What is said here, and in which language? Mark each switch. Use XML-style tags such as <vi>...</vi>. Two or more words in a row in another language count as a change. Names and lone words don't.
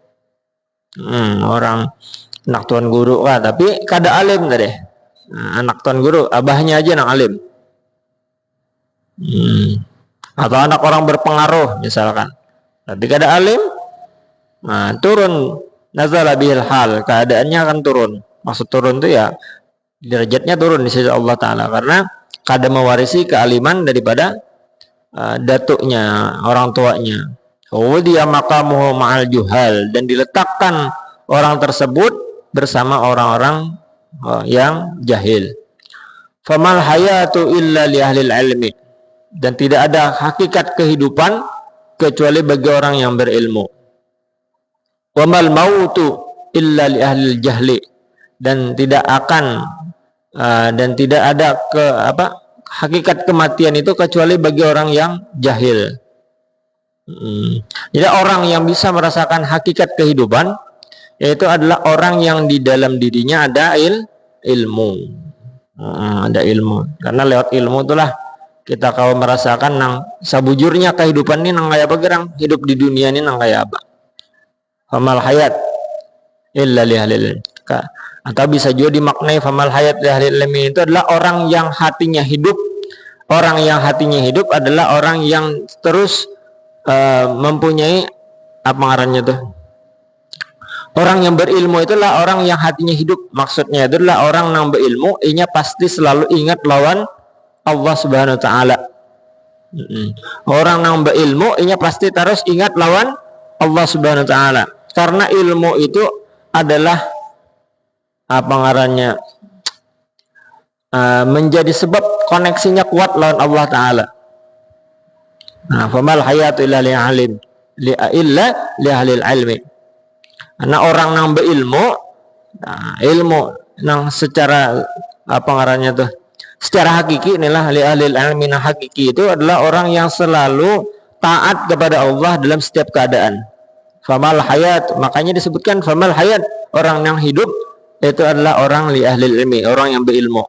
<bjn>Orang anak tuan guru tapi kada alim tadi. Anak tuan guru, abahnya aja yang alim. Atau anak orang berpengaruh misalkan, tapi kada alim, turun.</bjn> <ar>نزل به الحال,</ar> <id>keadaannya akan turun. Maksud turun itu ya derajatnya turun di sisi Allah Ta'ala, karena kada mewarisi kealiman daripada datuknya, orang tuanya. Dia</id> <ar>مقامه مع الجهال,</ar> <id>dan diletakkan orang tersebut bersama orang-orang yang jahil.</id> <ar>فما الحياة إلا لأهل العلم,</ar> <id>dan tidak ada hakikat kehidupan kecuali bagi orang yang berilmu.</id> <ar>وما الموت إلا لأهل الجهل,</ar> <id>dan tidak akan dan tidak ada hakikat kematian itu kecuali bagi orang yang jahil. Jadi orang yang bisa merasakan hakikat kehidupan yaitu adalah orang yang di dalam dirinya ada ilmu.</id> <bjn>Ada ilmu. Karena lewat ilmu itulah kita kalau merasakan nang sabujurnya kehidupan ini nang kaya apa gerang, hidup di dunia ini nang kaya apa.</bjn> <ar>فما الحياة إلا لأهل.</ar> <id>Atau bisa juga dimaknai</id> <ar>فما الحياة لأهل العلم,</ar> <id>itu adalah orang yang hatinya hidup. Orang yang hatinya hidup adalah orang yang terus mempunyai apa ngarannya tuh? Orang yang berilmu itulah orang yang hatinya hidup.</id> <bjn>Maksudnya itulah orang yang berilmu, inya pasti selalu ingat lawan Allah</bjn> <ar>سبحانه وتعالى.</ar> <bjn>Orang yang berilmu, inya pasti terus ingat lawan Allah</bjn> <ar>سبحانه وتعالى.</ar> <id>Karena ilmu itu adalah apa ngarannya, menjadi sebab koneksinya kuat lawan Allah Ta'ala.</id> <ar>فما الحياة إلا لعالم إلا لأهل العلم.</ar> <id>Karena orang yang berilmu, ilmu yang secara apa ngarannya tuh, secara hakiki inilah</id> <ar>لأهل العلم.</ar> <id>Nah, hakiki itu adalah orang yang selalu taat kepada Allah dalam setiap keadaan.</id> <ar>فما الحياة,</ar> <id>makanya disebutkan</id> <ar>فما الحياة,</ar> <id>orang yang hidup itu adalah orang</id> <ar>لأهل العلم,</ar> <id>orang yang berilmu.</id>